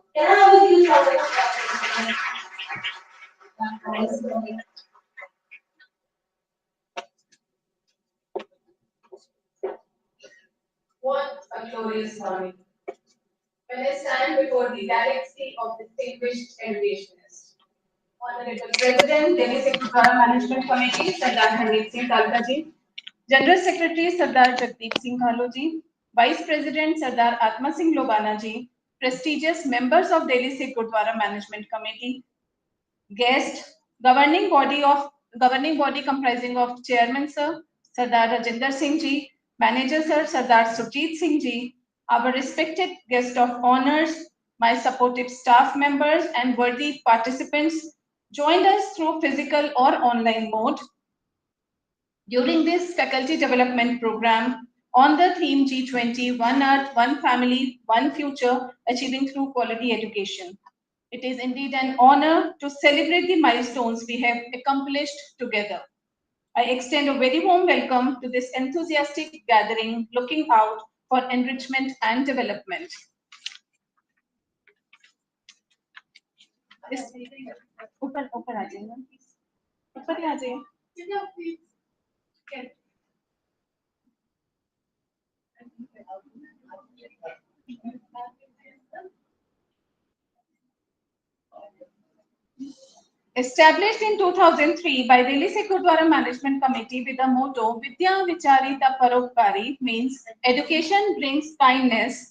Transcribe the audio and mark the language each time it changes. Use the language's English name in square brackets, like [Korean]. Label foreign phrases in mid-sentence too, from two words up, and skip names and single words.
[English] Can I have a huge round of applause? What a glorious morning. When I stand before the galaxy of distinguished educationists. Honorable President, Delhi Secretarial Management Committee, Sardar Hardeep Singh Talga ji. General Secretary, Sardar Jagdeep Singh Khalo ji. Vice President, Sardar Atma Singh Lobana ji. Prestigious members of Delhi Sikh Gurdwara Management Committee. Guest, governing body comprising of Chairman Sir, Sardar Rajinder Singh ji, Manager Sir, Sardar Sukhjit Singh ji, our respected guest of honors, my supportive staff members and worthy participants joined us through physical or online mode during this faculty development program on the theme G20, One Earth, One Family, One Future, Achieving Through Quality Education. It is indeed an honor to celebrate the milestones we have accomplished together. I extend a very warm welcome to this enthusiastic gathering looking out for enrichment and development. [Hindi] ऊपर आ जाइए ऊपर ही आ जाइए [English] Established in 2003 by Delhi Sikh Gurdwara Management Committee with the motto Vidya Vicharita Parokari means education brings kindness.